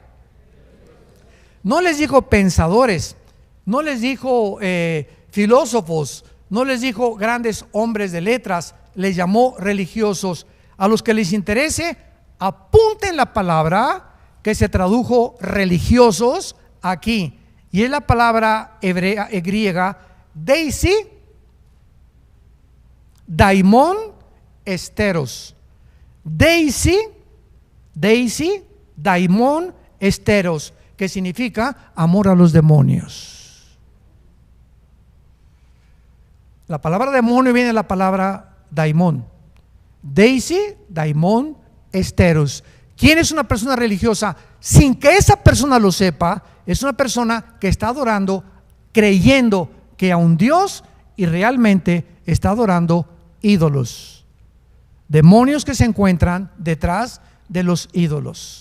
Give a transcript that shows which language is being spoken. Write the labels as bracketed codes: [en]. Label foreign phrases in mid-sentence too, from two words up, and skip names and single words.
[es] No les dijo pensadores, no les dijo filósofos, no les dijo grandes hombres de letras, les llamó religiosos. A los que les interese, apunten la palabra que se tradujo religiosos aquí, y es la palabra hebrea, griega, [el] δεισι, δαίμων, εστερος. Δεισι, δαίμων, εστερος, [es] que significa amor a los demonios. La palabra demonio viene de la palabra daimon. [el] Δεισι, δαίμων, εστερος. [es] ¿Quién es una persona religiosa? Sin que esa persona lo sepa, es una persona que está adorando, creyendo que a un Dios, y realmente está adorando ídolos, demonios que se encuentran detrás de los ídolos.